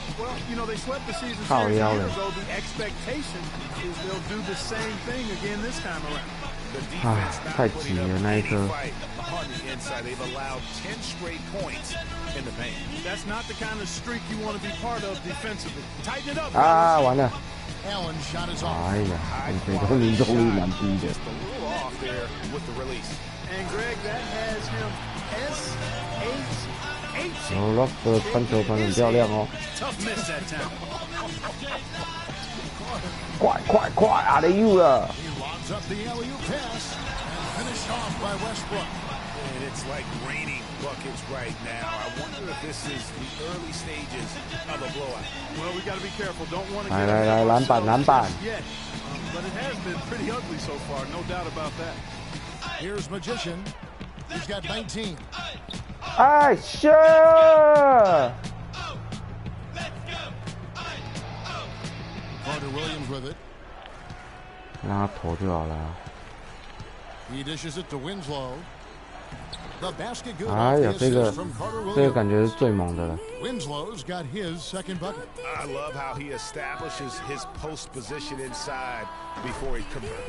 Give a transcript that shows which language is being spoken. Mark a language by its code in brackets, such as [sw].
[en] Well, you know, they swept the season series years ago. The expectation is they'll do the same thing again this time around. The defense not putting up any fight on the inside. They've allowed 10 straight points in the paint. That's not the kind of streak you want to be part of defensively. Tighten it up. [zh] 完了。 [en] Allen shot his off. [zh] 哎呀，这个命中率蛮低的。 [en] Just a little off there with the release. And Greg, that has him S-H-H. [zh] 然后 Ruff 传球传很漂亮哦。 [en] Tough miss that time. [zh] 快，alley-oop 了。 [en] He logs up the alley-oop pass and finished off by Westbrook. And it's like raining buckets right now. I wonder if this is the early stages of a blowout. Well, we got to be careful. Don't want to get [zh] 来，篮板。 [en] yet. But it has been pretty ugly so far, no doubt about that. Here's Magician. He's got 19. 哎，sure. Carter Williams with it. [zh] 让他投就好了。 [en] He dishes it to Winslow. [zh] 哎呀，这个感觉是最猛的了。 [en] Winslow's got his second bucket. I love how he establishes his post position inside before he converts.